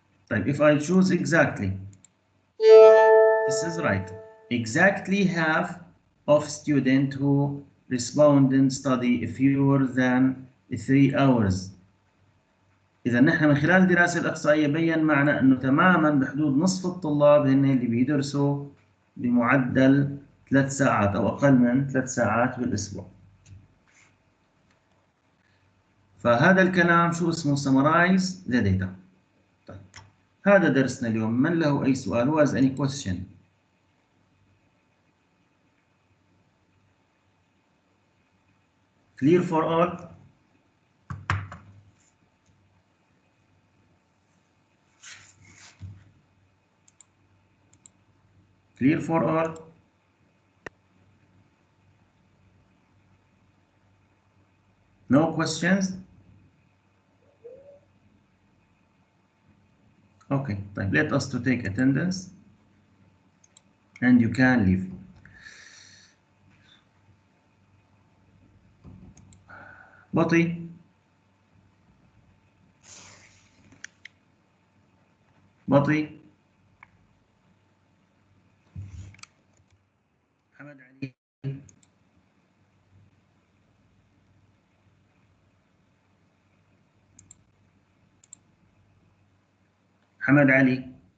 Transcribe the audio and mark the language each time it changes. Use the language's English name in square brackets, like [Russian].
[English] If I choose exactly, this is right. Exactly half of students who responded study fewer than 3 hours. [Arabic] إذا نحن من خلال الدراسة الإحصائية بين معنا أنه تماما بحدود نصف الطلاب هن اللي بيدرسوا بمعدل 3 ساعات أو أقل من 3 ساعات بالأسبوع. فهذا الكلام شو اسمه؟ [English] summarize the data. [Arabic] طيب. هذا درسنا اليوم. من له أي سؤال؟ [English] Who has any question? Clear for all? Clear for all? No questions? Okay, طيب. Let us to take attendance and you can leave. [Arabic] بطي بطي محمد علي محمد علي.